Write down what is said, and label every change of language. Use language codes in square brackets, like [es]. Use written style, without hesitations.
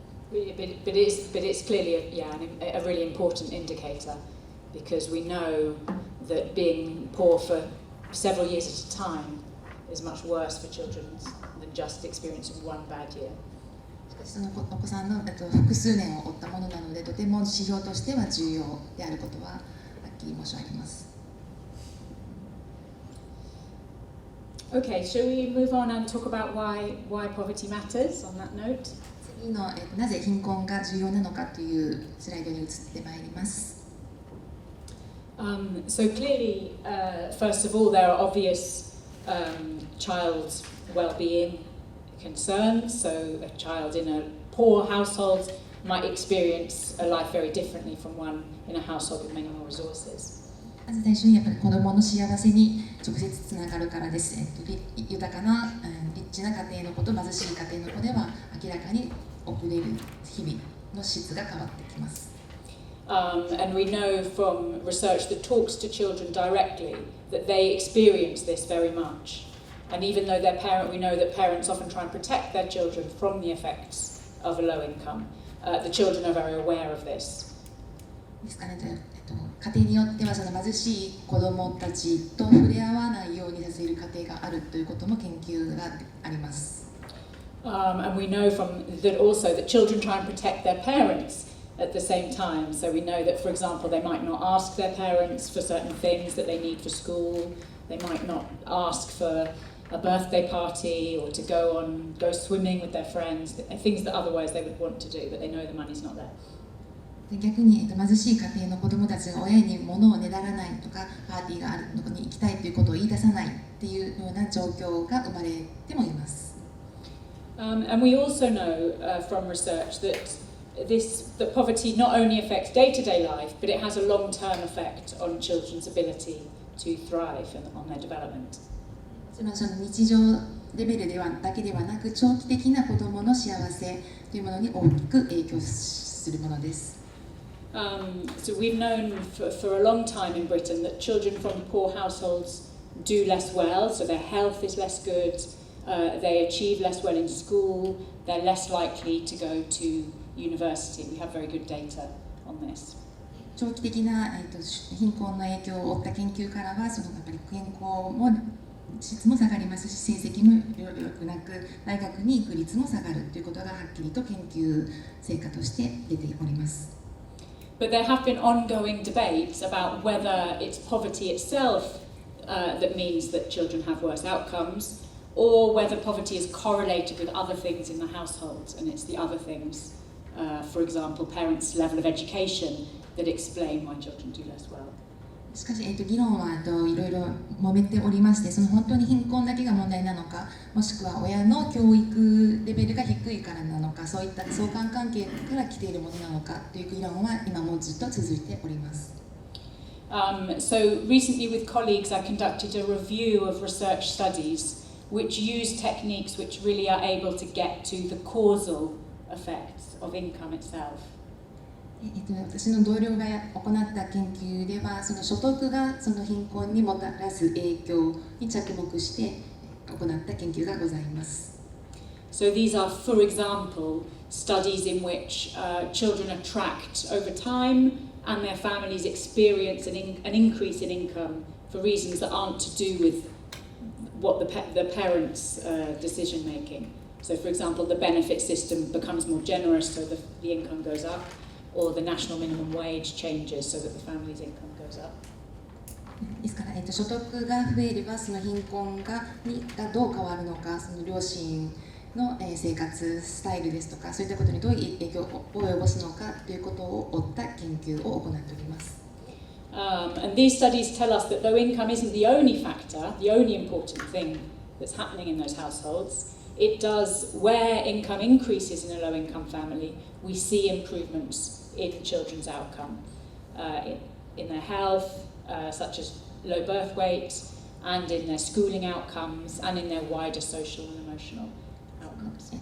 [en] But it's clearly a really important indicator because we know that being poor for several years at a time is much worse for children than just experiencing one bad year. [ja] しかしそのお子さんの複数年を追ったものなのでとても指標としては重要であることははっきり申し上げます。 [en] Okay, shall we move on and talk about why poverty matters on that note? [ja] 次の、なぜ貧困が重要なのかというスライドに移ってまいります。 [en] So clearly, first of all, there are obvious child's well-being concerns. So a child in a poor household might experience a life very differently from one in a household with many more resources. [ja] まず最初にやっぱり子どもの幸せに直接つながるからです。豊かな、リッチな家庭の子と貧しい家庭の子では明らかに送れる日々の質が変わってきます。 [en] And we know from research that talks to children directly that they experience this very much. And even though we know that parents often try and protect their children from the effects of a low income. The children are very aware of this. [ja] ですからね、家庭によってはその貧しい子どもたちと触れ合わないようにさせる家庭があるということも研究があります。 [en] And we know from that also that children try and protect their parents at the same time. So we know that, for example, they might not ask their parents for certain things that they need for school. They might not ask for a birthday party or to go swimming with their friends, things that otherwise they would want to do, but they know the money's not there. [ja] 逆に貧しい家庭の子どもたちが親に物をねだらないとかパーティーがあるところに行きたいということを言い出さないっていうような状況が生まれてもいます。 [en] And we also know from research that poverty not only affects day-to-day life, but it has a long-term effect on children's ability to thrive and on their development. [ja] その日常レベルだけではなく、長期的な子どもの幸せというものに大きく影響するものです。 [en] So we've known for a long time in Britain that children from poor households do less well, so their health is less good, they achieve less well in school, they're less likely to go to university. We have very good data on this. [ja] 長期的な、貧困の影響を負った研究からは、やっぱり健康も質も下がりますし、成績も良くなく、大学に行く率も下がるということがはっきりと研究成果として出ております。 [en] But there have been ongoing debates about whether it's poverty itself that means that children have worse outcomes, or whether poverty is correlated with other things in the household, and it's the other things, for example, parents' level of education, that explain why children do less well. [ja] しかし、議論はいろいろ揉めておりまして、その本当に貧困だけが問題なのか、もしくは親の教育レベルが低いからなのか、そういった相関関係から来ているものなのかという議論は今もずっと続いております。 [en] So recently with colleagues I conducted a review of research studies which use techniques which really are able to get to the causal effects of income itself. [ja] 私の同僚が行った研究では、その所得がその貧困にもたらす影響に着目して行った研究がございます。 [en] So these are, for example, studies in which children are tracked over time and their families experience an increase in income for reasons that aren't to do with what the parents' decision making. So for example, the benefit system becomes more generous so the income goes up, or the national minimum wage changes so that the family's income goes up. [ja] ですから、所得が増えればその貧困がどう変わるのか、その両親の生活スタイルですとか、そういったことにどういう影響を及ぼすのかということを追った研究を行っております。 [en] And these studies tell us that low income isn't the only factor, the only important thing that's happening in those households. It does, where income increases in a low income family, we see improvements in children's outcome, in their health, such as low birth weight, and in their schooling outcomes, and in their wider social and emotional outcomes.